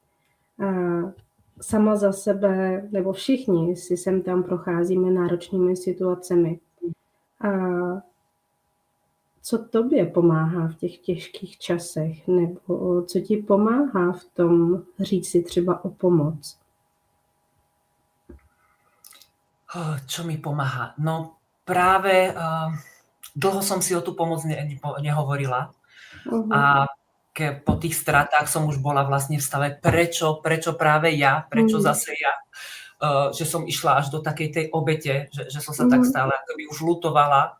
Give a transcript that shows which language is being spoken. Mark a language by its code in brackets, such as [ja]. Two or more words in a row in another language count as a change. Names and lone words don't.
[cs] Sama za sebe, nebo všichni si sem tam procházíme náročnými situacemi. A co tobě pomáhá v těch těžkých časech? Nebo co ti pomáhá v tom říct si třeba o pomoc? [sk] Čo mi pomáha? No práve dlho som si o tú pomoc nehovorila. A po tých stratách som už bola vlastne v stave, prečo práve ja, prečo zase ja, že som išla až do takej tej obete, že som sa tak stále akoby už ľutovala.